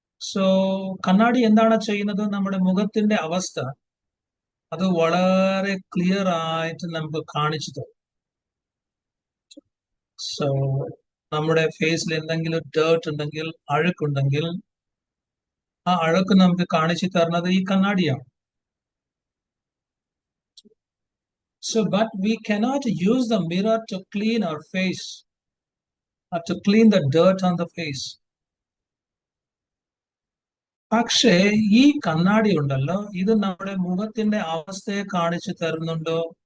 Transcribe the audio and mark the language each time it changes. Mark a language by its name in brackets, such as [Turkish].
[Malayalam] So കണ്ണാടി എന്താണ് ചെയ്യുന്നത്? നമ്മുടെ മുഖത്തിന്റെ അവസ്ഥ അത് വളരെ ക്ലിയർ ആയിട്ട് നമുക്ക് കാണിച്ചു തരും. സോ നമ്മുടെ ഫേസിൽ എന്തെങ്കിലും ഡേർട്ട് ഉണ്ടെങ്കിൽ, അഴുക്കുണ്ടെങ്കിൽ, ആ അഴുക്ക് നമുക്ക് കാണിച്ചു തരുന്നത് ഈ കണ്ണാടിയാണ്. [English] So, but we cannot use the mirror to clean our face or to clean the dirt on the face. [Malayalam] പക്ഷേ ഈ കണ്ണാടി ഉണ്ടല്ലോ, ഇത് നമ്മുടെ മുഖത്തിന്റെ അവസ്ഥയെ കാണിച്ചു തരുന്നുണ്ടോ?